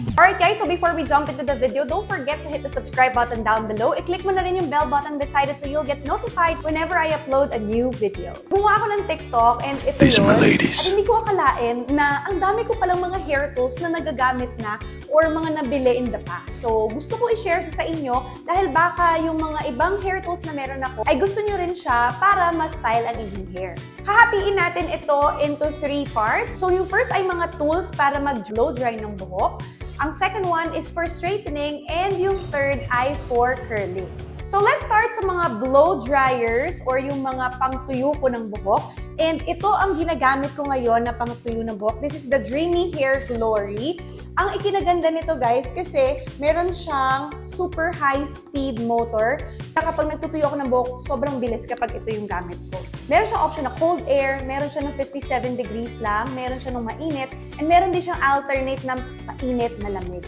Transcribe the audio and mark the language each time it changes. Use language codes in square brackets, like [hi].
[en] Alright guys, so before we jump into the video, don't forget to hit the subscribe button down below. [tl] I-click mo na rin yung [en] bell button beside it so you'll get notified whenever I upload a new video. [tl] Gumawa ako ng TikTok and ito [en] These are my [tl] yun. [en] ladies. [tl] At hindi ko akalain na ang dami ko palang mga hair tools na nagagamit na or mga nabili [en] in the past. [tl] So gusto ko i-share sa inyo dahil baka yung mga ibang hair tools na meron ako ay gusto nyo rin siya para ma-style ang inyong hair. Hahatiin natin ito [en] into 3 parts. [tl] So yung first ay mga tools para mag-blow dry ng buhok. [en] Ang second one is for straightening, and yung third ay for curling. So let's start [tl] sa mga blow dryers or yung mga pangtuyo ko ng buhok. And ito ang ginagamit ko ngayon na pangtuyo ng buhok. [en] This is the Dreamy Hair Glory. [tl] Ang ikinaganda nito guys kasi meron siyang super high speed motor na kapag nagtutuyo ako ng buhok, sobrang bilis kapag ito yung gamit ko. Meron siyang option na [en] cold air, [tl] meron siya ng 57 degrees lang, meron siya ng mainit, and meron din siyang alternate na mainit na lamig.